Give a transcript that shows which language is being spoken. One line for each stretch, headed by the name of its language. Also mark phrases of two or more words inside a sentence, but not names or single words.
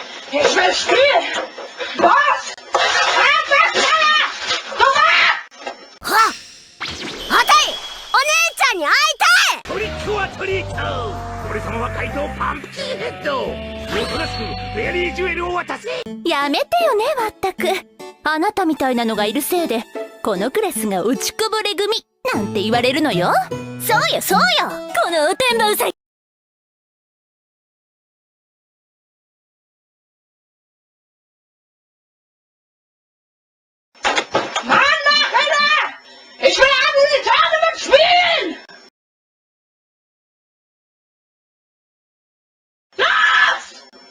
German: Ich will spielen! Was? Ha!
Japanese: あたい！お姉ちゃんに会いたい！トリックはトリート！俺様は怪盗パンプキンヘッド！おとなしくフェアリージュエルを渡せ！やめてよね、まったく。あなたみたいなのがいるせいで、このクラスが落ちこぼれ組なんて言われるのよ。そうよ、そうよ！このおてんばうさぎ。
German: Ich will alle Tage spielen! Los!